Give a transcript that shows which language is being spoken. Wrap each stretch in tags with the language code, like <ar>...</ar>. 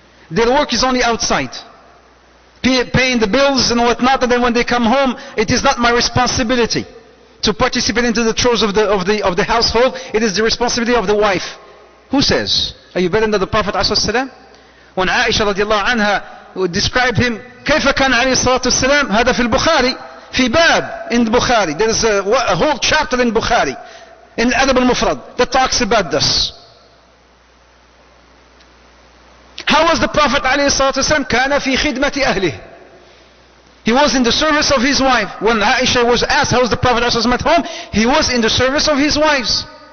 <en>Their work is only outside. Paying the bills and whatnot, and then when they come home, it is not my responsibility to participate into the chores of the household. It is the responsibility of the wife. Who says? Are you better than the Prophet ﷺ? When Aisha radiallahu anha described him,</en> <ar>كيف كان عليه الصلاة والسلام؟ هذا في البخاري في باب</ar> <en>in Bukhari. There is a whole chapter in Bukhari, in Adab al-Mufrad, that talks about this. How was the Prophet ﷺ?</en> <ar>كان في خدمة أهله.</ar> <en>He was in the service of his wife. When Aisha was asked how was the Prophet ﷺ at home, he was in the service of his wives.</en>